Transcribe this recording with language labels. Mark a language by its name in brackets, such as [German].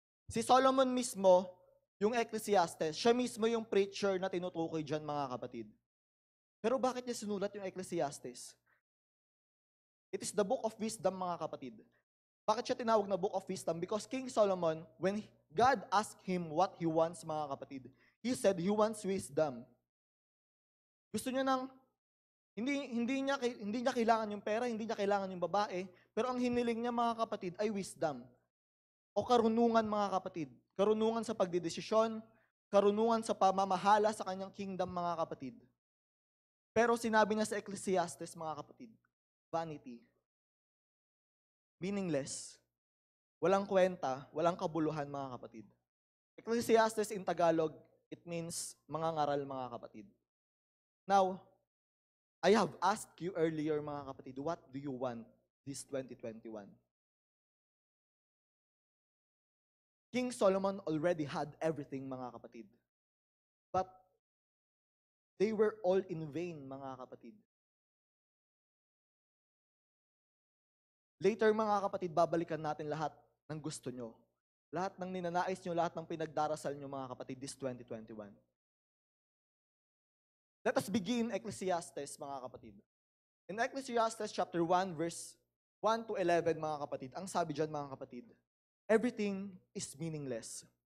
[Filipino] Si Solomon mismo, yung Ecclesiastes, siya mismo yung preacher na tinutukoy dyan, mga kapatid. Pero bakit niya sinulat yung Ecclesiastes? [English] It is the book of wisdom, [Filipino] mga kapatid. Bakit siya tinawag na book of wisdom? [English] Because King Solomon, when God asked him what he wants, mga kapatid, he said he wants wisdom. [Filipino] Gusto niya hindi niya kailangan yung pera, hindi niya kailangan yung babae, pero ang hiniling niya, mga kapatid, ay wisdom. O karunungan, mga kapatid. Karunungan sa pagdedesisyon, karunungan sa pamamahala sa kanyang kingdom, mga kapatid. Pero sinabi niya sa Ecclesiastes, mga kapatid, vanity, meaningless, walang kwenta, walang kabuluhan, mga kapatid. [English] Ecclesiastes in Tagalog, it means mga ngaral, mga kapatid. Now, I have asked you earlier, mga kapatid, what do you want this 2021? King Solomon already had everything, mga kapatid. But they were all in vain, mga kapatid. [Filipino] Later, mga kapatid, babalikan natin lahat ng gusto nyo. Lahat ng ninanais nyo, lahat ng pinagdarasal nyo, mga kapatid, this 2021. [English] Let us begin Ecclesiastes, mga kapatid. In Ecclesiastes chapter 1, verse 1 to 11, mga kapatid, [Filipino] ang sabi dyan, [English] mga kapatid, everything is meaningless.